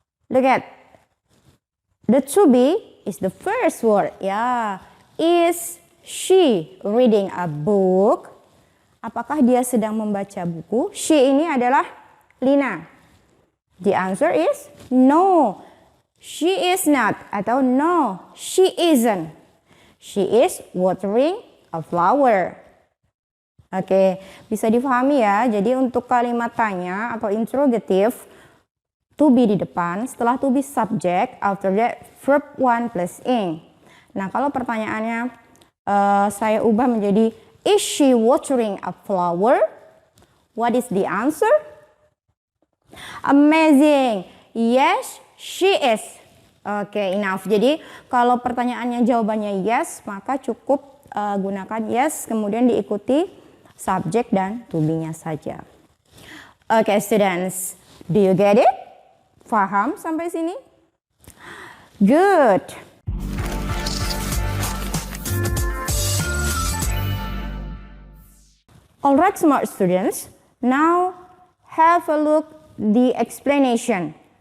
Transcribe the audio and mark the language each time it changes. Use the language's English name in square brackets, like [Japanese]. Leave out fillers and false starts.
[English] Look at the to be is the first word. Yeah. Is she reading a book? [Indonesian] Apakah dia sedang membaca buku? [English] She [Indonesian] ini adalah [English] Lina. The answer is no. She is not atau no, she isn't. She is watering a flower. [Indonesian] Oke, bisa difahami ya. Jadi untuk kalimat tanya atau interrogative, to be di depan, setelah to be subject, [English] after that [Indonesian] verb 1 plus ing. Nah, kalau pertanyaannya saya ubah menjadi [English] is she watering a flower? What is the answer? Amazing. Yes, she is. Oke, enough. [Indonesian] Jadi kalau pertanyaannya jawabannya yes, maka cukup gunakan yes, kemudian diikuti subjek dan to be-nya saja. [English] Oke, students, do you get it? [Indonesian] Paham sampai sini? [English] Good. Alright, smart students. Now have a look the explanation.